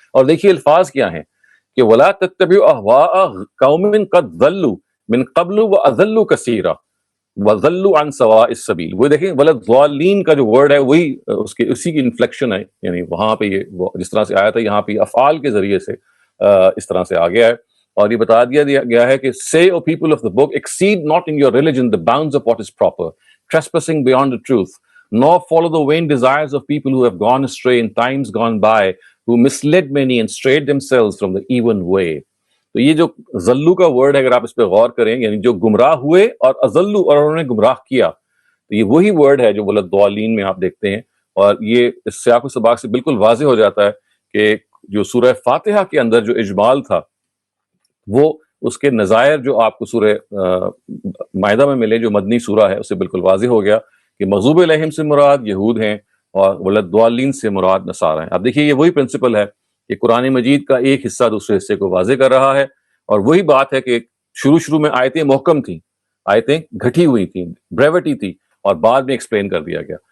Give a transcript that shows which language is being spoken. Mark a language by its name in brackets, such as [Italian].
[Urdu] اور دیکھیے الفاظ کیا ہیں کہ [Arabic] وَلَا تَتَّبِعُوا أَهْوَاءَ قَوْمٍ قَدْ ضَلُّوا مِن قَبْلُ وَأَضَلُّوا كَثِيرًا وَضَلُّوا عَنْ سَوَاءِ السَّبِيلِ. [Urdu] وہ دیکھیں وَلَضَّالِّينَ کا جو ورڈ ہے وہی اسی کی انفلیکشن ہے، یعنی وہاں پہ یہ جس طرح سے آیا تھا یہاں پہ افعال کے ذریعے سے اس طرح سے آ گیا ہے. اور یہ بتا دیا گیا ہے کہ [English] say O people of the book exceed not in your religion the bounds of what is proper, trespassing beyond the truth, nor follow the vain desires of people who have gone astray in times gone by, who misled many and strayed themselves from the even way. [Urdu] تو یہ جو ذلو کا word ہے اگر آپ اس پہ غور کریں، یعنی جو گمراہ ہوئے اور اذلو اور انہوں نے گمراہ کیا، تو یہ وہی ورڈ ہے جو ولدضالین میں آپ دیکھتے ہیں. اور یہ اس سیاق و سباق سے بالکل واضح ہو جاتا ہے کہ جو سورہ فاتحہ کے اندر جو اجمال تھا وہ اس کے نظائر جو آپ کو سورہ مائدہ میں ملے جو مدنی سورہ ہے اس سے بالکل واضح ہو گیا کہ مغضوب علیہم سے مراد یہود ہیں اور ولدضالین سے مراد نصارہ ہیں. اب دیکھیے یہ وہی پرنسپل ہے کہ قرآن مجید کا ایک حصہ دوسرے حصے کو واضح کر رہا ہے، اور وہی بات ہے کہ شروع میں آیتیں محکم تھیں، آیتیں گھٹی ہوئی تھیں، بریوٹی تھی، اور بعد میں ایکسپلین کر دیا گیا.